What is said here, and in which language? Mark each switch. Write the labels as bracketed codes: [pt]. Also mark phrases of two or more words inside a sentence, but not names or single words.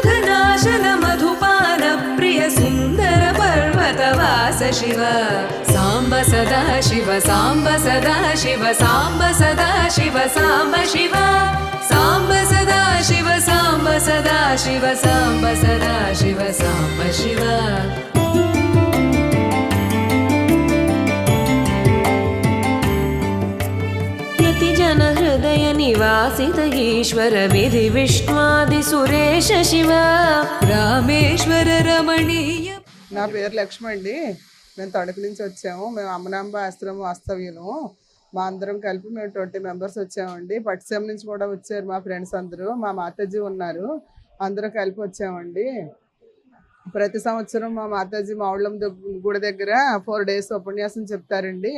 [sa] मन्मथनाशन मधुपान प्रिय सुन्दर पर्वतवास शिव साम्ब सदा शिव साम्ब सदा शिव साम्ब सदा शिव साम्ब शिव साम्ब सदा शिव साम्ब सदा शिव साम्ब सदा शिव साम्ब शिव जन हृदय निवासित ईश्वर विधि विष्णुआदि सुरेश शिव रामेश्वर रमणीय [te] నా పేరు లక్ష్మి అండి. మేము తణుకు నుంచి వచ్చాము. మేము అమ్మనాంబ ఆశ్రమం వాస్తవ్యులము. మా అందరం కలిపి మేము 20 మెంబర్స్ వచ్చామండి. పట్టిసీమ నుంచి కూడా వచ్చారు మా ఫ్రెండ్స్ అందరూ. మా మాతాజీ ఉన్నారు, అందరూ కలిపి వచ్చామండి. ప్రతి సంవత్సరం మా మాతాజీ మావుళ్ళం గుడి దగ్గర 4 days ఉపన్యాసం చెప్తారండి.